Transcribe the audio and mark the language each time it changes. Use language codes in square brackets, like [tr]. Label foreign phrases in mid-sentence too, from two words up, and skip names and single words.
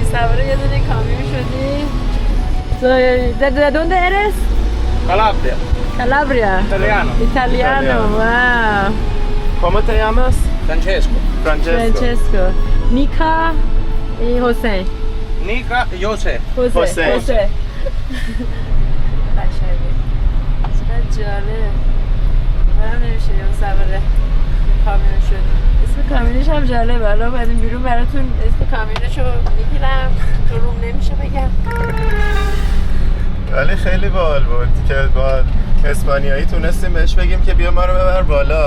[fa] سوار یه دونه کامیون شدی. [es] ¿De dónde eres? Calabria. Calabria. Italiano. Wow. ¿Cómo te llamas? Francesco. Nika y José. Nika y José. José. [fa] چقدر جالب. برام نمیشه یه سوار کامیون شدی. اسم کامیونش هم جالبه. حالا بعد این بیرون براتون اسم کامیونشو میگیرم تو روم نمیشه بگم. ولی خیلی باحال بود که با اسپانیایی تونستیم بهش بگیم که بیا ما رو ببر بالا.